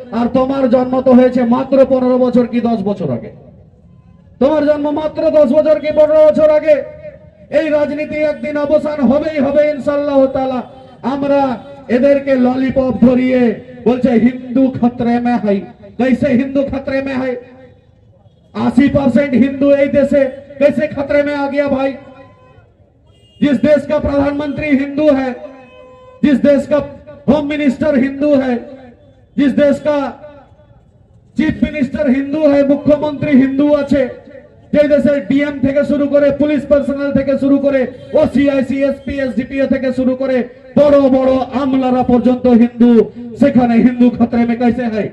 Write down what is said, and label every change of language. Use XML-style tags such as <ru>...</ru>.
<bn>আর তোমার জন্ম তো হয়েছে মাত্র 15 বছর কি 10 বছর আগে। তোমার জন্ম মাত্র 10 বছর কি 15 বছর আগে। এই রাজনীতি একদিন অবসান হবেই হবে ইনশাআল্লাহ তাআলা। আমরা এদেরকে ললিপপ ধরিয়ে বলছে হিন্দু</bn> <hi>খতরে মে है। कैसे हिंदू खतरे में है? 80% हिंदू</hi> <bn>এই দেশে</bn> <hi>कैसे खतरे में आ गया भाई? जिस देश का प्रधानमंत्री हिंदू है, जिस देश का होम मिनिस्टर हिंदू है, जिस देश का चीफ मिनिस्टर हिंदू है, मुख्यमंत्री हिंदू</hi> <bn>আছে, যে দেশের ডিএম থেকে শুরু করে পুলিশ পার্সোনাল থেকে শুরু করে ওসি আইসি এসপি এসডিপিও থেকে শুরু করে বড় বড় আমলারা পর্যন্ত হিন্দু, সেখানে হিন্দু</bn> <hi>খতরে মে कैसे है?</hi>